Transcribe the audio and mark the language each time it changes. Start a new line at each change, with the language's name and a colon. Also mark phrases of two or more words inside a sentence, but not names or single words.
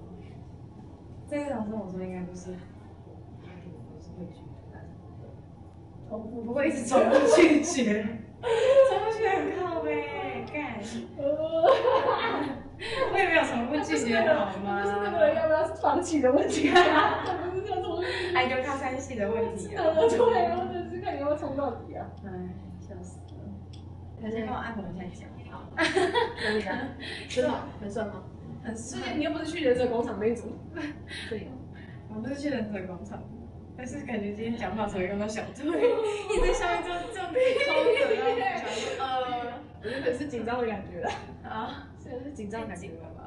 Chinese: 在日常生活中應該不是，會拒絕，我不會一直重複拒絕，重複拒絕很靠北，幹。我也沒有重複拒絕好嗎？不是那個人要不要放棄的問題啊，不是這種愛就靠三系的問題啊。對，我只是看你要不要衝到底啊。哎，笑死了。他先幫我按摩一下腳。可以啊，真的很酸嗎？很酸。你又不是去忍者工廠那一組。對，我不是去忍者工廠。但是感覺今天講話的時候用到小腿，一直在下面這樣摳着，我原本是緊張的感覺啊，现在是緊張的感覺了吧？